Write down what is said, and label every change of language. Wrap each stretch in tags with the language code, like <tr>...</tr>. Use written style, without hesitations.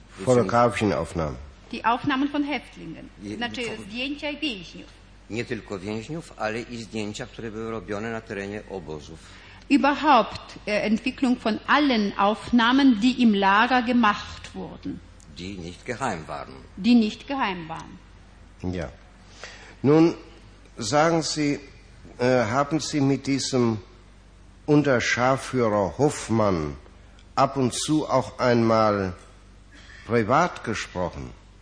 <de>Fotografischen Aufnahmen. Die Aufnahmen von Häftlingen.</de> <pl>Znaczy zdjęcia i więźniów. Nie tylko więźniów, ale i zdjęcia, które były robione na terenie obozów.</pl> <de>Überhaupt Entwicklung von allen Aufnahmen, die im Lager gemacht wurden. Die nicht geheim waren. Die nicht geheim waren. Ja. Nun, sagen Sie, haben Sie mit diesem Unterscharführer Hofmann ab und zu auch einmal privat gesprochen?</de>